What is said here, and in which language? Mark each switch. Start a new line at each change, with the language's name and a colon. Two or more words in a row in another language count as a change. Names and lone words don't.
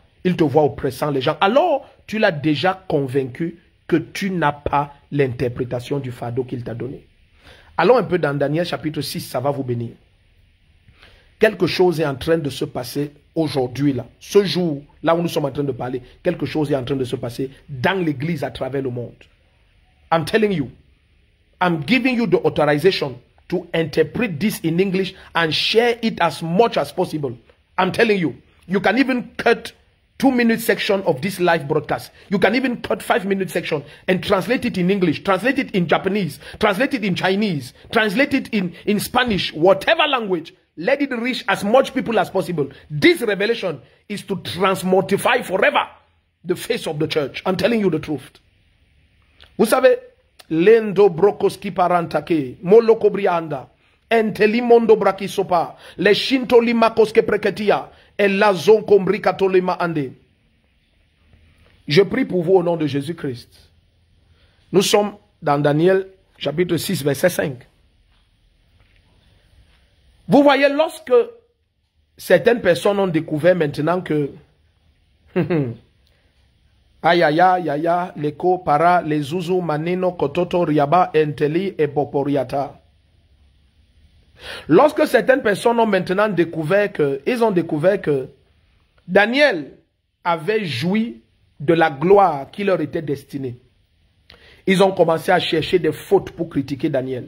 French: Il te voit oppressant les gens. Alors, tu l'as déjà convaincu que tu n'as pas l'interprétation du fardeau qu'il t'a donné. Allons un peu dans Daniel chapitre 6, ça va vous bénir. Quelque chose est en train de se passer aujourd'hui, là. Ce jour, là où nous sommes en train de parler, quelque chose est en train de se passer dans l'église à travers le monde.
English: I'm telling you. I'm giving you the authorization to interpret this in English and share it as much as possible. I'm telling you. You can even cut 2-minute section of this live broadcast. You can even cut 5-minute section and translate it in English, translate it in Japanese, translate it in Chinese, translate it in Spanish, whatever language. Let it reach as much people as possible. This revelation is to transmortify forever the face of the church. I'm telling you the truth.
French: Vous savez, Lendo brokoski parantake, moloko brianda, entelimondo brakisopa, le shinto limakoske preketia, et la zon kombrikato lima ande. Je prie pour vous au nom de Jésus-Christ. Nous sommes dans Daniel chapitre 6 verset 5. Vous voyez, lorsque certaines personnes ont découvert maintenant que ayaya, yaya, leko, para, les zuzu, manino, kototo, riaba, enteli et boporiata. Lorsque certaines personnes ont maintenant découvert que, ils ont découvert que Daniel avait joui de la gloire qui leur était destinée. Ils ont commencé à chercher des fautes pour critiquer Daniel.